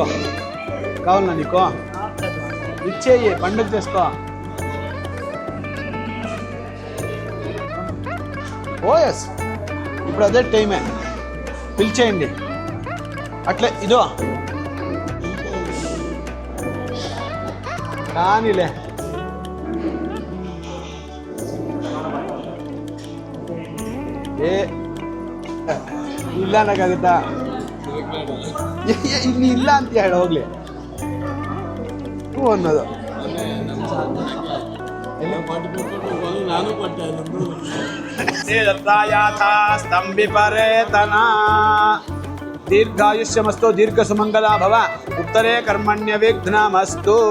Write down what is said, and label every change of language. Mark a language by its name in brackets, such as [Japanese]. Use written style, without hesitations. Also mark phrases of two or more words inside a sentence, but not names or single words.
[Telugu] కావాలన్నా నీకో ఇచ్చేయి, పండుగ చేసుకో. ఓఎస్ ఇప్పుడు అదే టైమే, పిలిచేయండి. అట్లే ఇదో కానీలే. [Kannada] ಏ ಇಲ್ಲ ಅನ್ನಕ್ಕಾಗುತ್ತಾ? ಇನ್ನು ಇಲ್ಲ ಅಂತ ಹೇಳ ಹೋಗ್ಲಿ ಹ್ಞೂ ಅನ್ನೋದು. [Sanskrit] ಸ್ತಂಭಿಪರೇತನ ದೀರ್ಘಾಯುಷ್ಯಮಸ್ತು ದೀರ್ಘ ಸುಮಂಗಲ ಭವ ಉತ್ತರೇ ಕರ್ಮಣ್ಯ ವಿಘ್ನಮಸ್ತು.